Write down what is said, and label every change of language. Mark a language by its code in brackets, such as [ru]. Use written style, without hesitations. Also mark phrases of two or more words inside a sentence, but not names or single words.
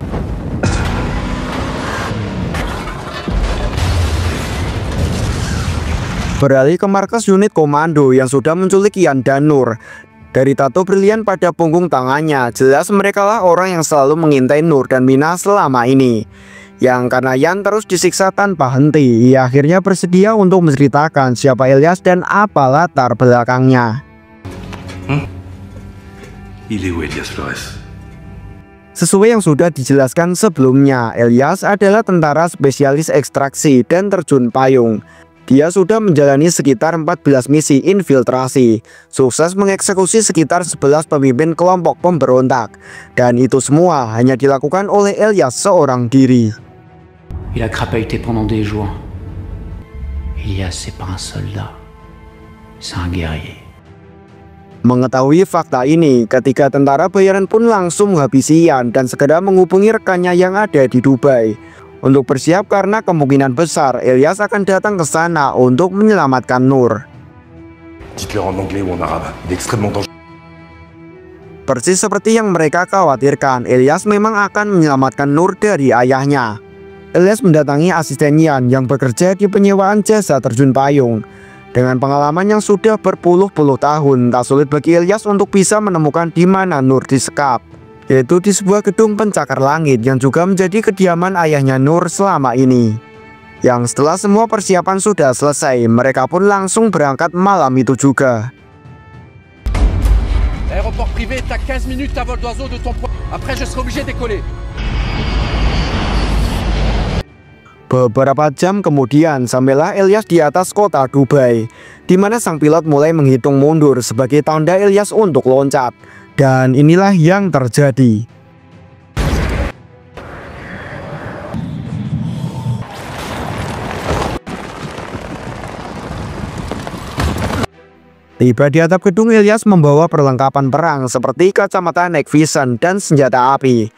[id] Beralih ke markas unit komando yang sudah menculik Ian dan Nur. Dari tato brilian pada punggung tangannya, jelas merekalah orang yang selalu mengintai Nur dan Mina selama ini. Yang karena Ian terus disiksa tanpa henti, ia akhirnya bersedia untuk menceritakan siapa Elias dan apa latar belakangnya. [fr] Il est où Elias Flores? [id] Sesuai yang sudah dijelaskan sebelumnya, Elias adalah tentara spesialis ekstraksi dan terjun payung. Dia sudah menjalani sekitar 14 misi infiltrasi, sukses mengeksekusi sekitar 11 pemimpin kelompok pemberontak, dan itu semua hanya dilakukan oleh Elias seorang diri. [fr] Il a crapahuté pendant des jours. Elias, c'est pas un soldat, c'est un guerrier. [id] Mengetahui fakta ini, ketika tentara bayaran pun langsung menghabisi Ian dan segera menghubungi rekannya yang ada di Dubai untuk bersiap karena kemungkinan besar Elias akan datang ke sana untuk menyelamatkan Nur. [fr] Dites-leur en anglais ou en arabe. Il est extrêmement dangereux. [id] Persis seperti yang mereka khawatirkan, Elias memang akan menyelamatkan Nur dari ayahnya. Elias mendatangi asisten Ian yang bekerja di penyewaan jasa terjun payung. Dengan pengalaman yang sudah berpuluh-puluh tahun, tak sulit bagi Elias untuk bisa menemukan di mana Nur disekap, yaitu di sebuah gedung pencakar langit yang juga menjadi kediaman ayahnya Nur selama ini. Yang setelah semua persiapan sudah selesai, mereka pun langsung berangkat malam itu juga. [fr] Aéroport privé est à 15 minutes à vol d'oiseau de ton point. Après je serai obligé de décoller. [id] Beberapa jam kemudian, sampailah Elias di atas kota Dubai, di mana sang pilot mulai menghitung mundur sebagai tanda Elias untuk loncat. Dan inilah yang terjadi. Tiba di atap gedung, Elias membawa perlengkapan perang seperti kacamata [en] night vision [id] dan senjata api.